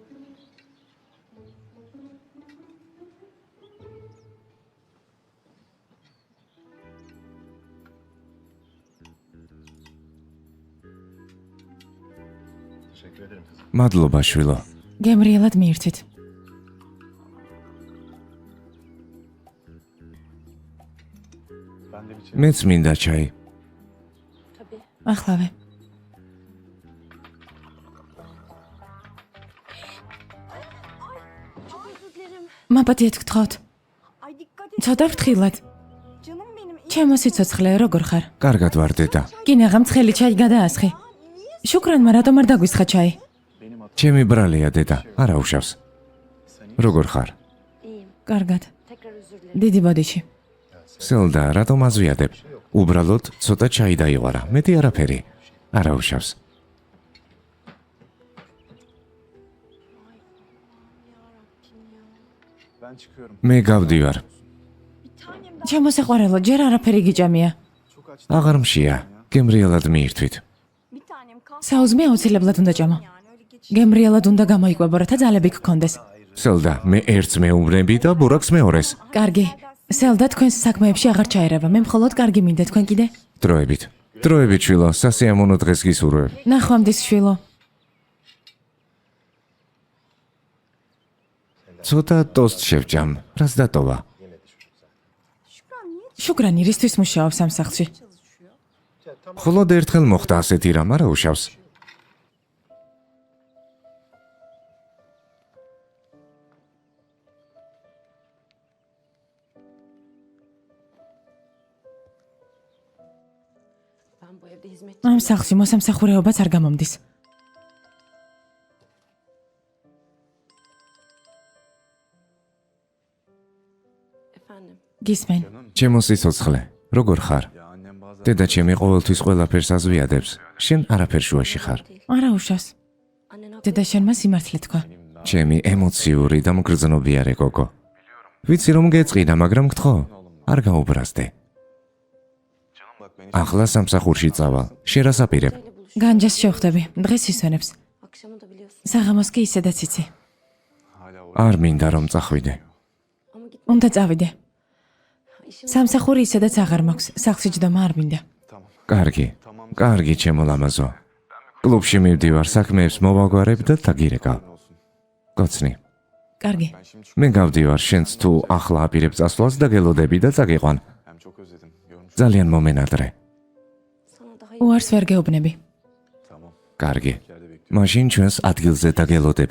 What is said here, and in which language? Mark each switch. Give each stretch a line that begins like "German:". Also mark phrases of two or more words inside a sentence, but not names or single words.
Georgian: მადლობა, შვილო. გემრიელად მიირთვით. მეც მინდა ჩაი.
Turkish: Tabii.
Georgian: ახლავე.
Turkish: Çok özür dilerim.
Georgian: მაპატიეთ გთხოვთ.
Turkish: Ay dikkat et
Georgian: ცოტა ფრთხილად.
Turkish: canım benim.
Georgian: ჩემო სიცოცხლე, როგორ ხარ? კარგად ვარ, დედა. კინაღა მცხელი ჩაი გადაასხი. შუკრანმა რატომ არ დაგვისხა ჩაი? ჩემი ბრალია, დედა. არა უშავს. როგორ ხარ?
Turkish: İyiyim.
Georgian: კარგად.
Turkish: Tekrar özür dilerim.
Georgian: დიდი ბოდიში. სელდა, რატომ აზვიადებ? უბრალოდ ცოტა ჩაი დაიღვარა. მეტი არაფერი. არა უშავს. მე გავდივარ. ჩემო საყვარელო, ჯერ არაფერი გიჭამია. აღარ მშია. გემრიელად მიირთვით.
Turkish: Bir tanem kalk
Georgian: საუზმე აუცილებლად უნდა ჭამო.
Turkish: yani öyle geç.
Georgian: გემრიელად უნდა გამოიკვებო, რათა ძალები გქონდეს. სელდა, მე ერთს მეუბნები და ბურაკს მეორეს. კარგი. სელდა თქვენს საქმეებში აღარ ჩაერევა. მე მხოლოდ კარგი მინდა, თქვენ კიდე? დროებით. დროებით, შვილო, სასიამოვნო დღეს გისურვებ. ნახვამდის შვილო. ცოტა ტოსტ შევჭამ. რას დატოვა? შუკრანი რისთვის მუშაობს ამ სახლში? მხოლოდ ერთხელ მოხდა ასეთი რამ, არა უშავს.
Turkish: Ben bu evde hizmetçi.
Georgian: ამ სახლში მოსამსახურეობაც არ გამომდის.
Turkish: Efendim.
Georgian: გისმენ. ჩემო სიცოცხლე, როგორ ხარ? დედა ჩემი ყოველთვის ყველაფერს აზვიადებს. შენ არაფერ შუაში ხარ. არა უშავს.
Turkish: Annen haklı.
Georgian: დედა შენმა სიმართლე თქვა. ჩემი ემოციური და მგრძნობიარე გოგო. ვიცი რომ გეწყიდა, მაგრამ გთხოვ, არ გაუბრაზდე. ახლა სამსახურში წავალ. შერასაპირებ. განჯას შევხვდები. დღეს ისვენებს.
Turkish: Akşamı da biliyorsun.
Georgian: საღამოს კი ისედაც იცი. არ მინდა რომ წახვიდე.
Turkish: Ama git.
Georgian: უნდა წავიდე.
Turkish: İşim
Georgian: სამსახური ისედაც აღარ მაქვს. სახლში ჯდომა არ მინდა. კარგი. კარგი, ჩემო ლამაზო. კლუბში მივდივარ, საქმეებს მოვაგვარებ და დაგირეკავ. გოცნი. კარგი. მე გავდივარ, შენც თუ ახლა აპირებ წასვლას და გელოდები და წაგიყვან. ძალიან მომენადრე.
Turkish: sana daha iyi.
Georgian: უარს ვერ გეუბნები. კარგი. მაშინ ჩვენს ადგილზე დაგელოდები.